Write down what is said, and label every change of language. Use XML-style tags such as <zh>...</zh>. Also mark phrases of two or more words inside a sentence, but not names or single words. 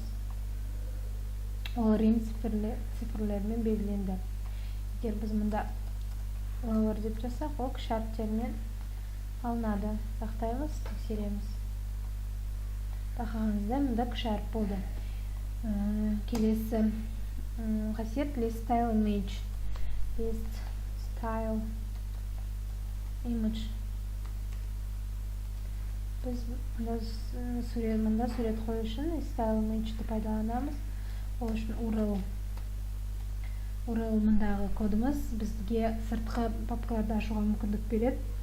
<kk>Ол рим цифрлермен белгіленді. Егер біз мұнда lower деп жасақ, ол кіші әріптермен алынады. Сақтаймыз, тексереміз. Байқағаныңызда мұнда кіші әріп болды. Келесі қасиет</kk> <en>list style image.</en> <kk>Біз мұнда сурет қою үшін</kk> <en>style image'ді</en> <kk>пайдаланамыз. Ол үшін URL мұндағы кодымыз бізге сыртқы папкаларды ашуға мүмкіндік береді.</kk>